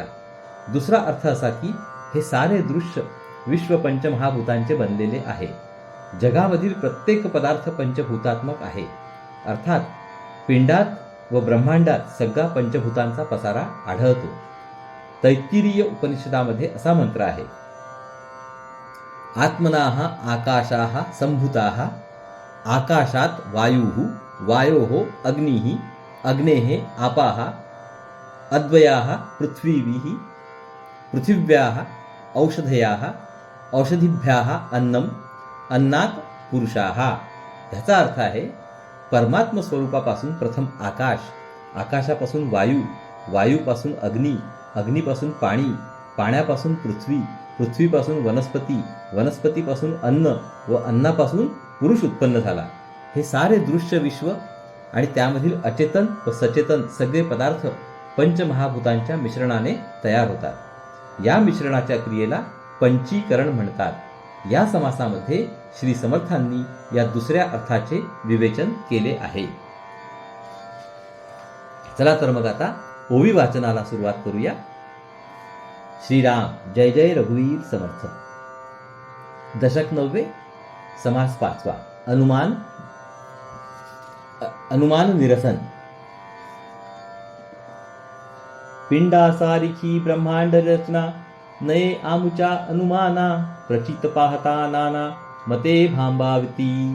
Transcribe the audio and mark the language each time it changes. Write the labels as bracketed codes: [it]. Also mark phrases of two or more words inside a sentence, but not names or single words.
[mr] दुसरा अर्थ असा की हे सारे दृश्य विश्व पंचमहाभूतांचे बनलेले आहे. जगामधील प्रत्येक पदार्थ पंचभूतात्मक आहे. अर्थात पिंडात व ब्रह्मांडात सगळा पंचभूतांचा पसारा आढळतो. तैत्तिरीय उपनिषदामध्ये असा मंत्र आहे, [sa] आत्मनाः आकाशाः संभूताः, आकाशात वायुः, वायोः अग्निः, अग्नेः आपाः, अद्वयाः पृथ्वीभिः, पृथिव्याः औषधयाः, औषधिभ्याः अन्नम, अन्नात पुरुषाः. [mr] ह्याचा अर्थ आहे परमात्म स्वरूपापासून प्रथम आकाश, आकाशापासून वायू, वायूपासून अग्नी, अग्नीपासून पाणी, पाण्यापासून पृथ्वी, पृथ्वीपासून वनस्पती, वनस्पतीपासून अन्न व अन्नापासून पुरुष उत्पन्न झाला. हे सारे दृश्य विश्व आणि त्यामधील अचेतन व सचेतन सगळे पदार्थ पंचमहाभूतांच्या मिश्रणाने तयार होतात. या मिश्रणाच्या क्रियेला पंचीकरण म्हणतात. या समासामध्ये श्री समर्थांनी या दुसऱ्या अर्थाचे विवेचन केले आहे. चला तर मग आता ओवी वाचनाला सुरुवात करूया. श्रीराम, जय जय रघुवीर समर्थ. दशक नववे समास पाचवा अनुमान निरसन. पिंडासारिखी ब्रह्मांड रचना, नये आमुच्या अनुमाना, प्रचित पाहता नाना मते भांबावती.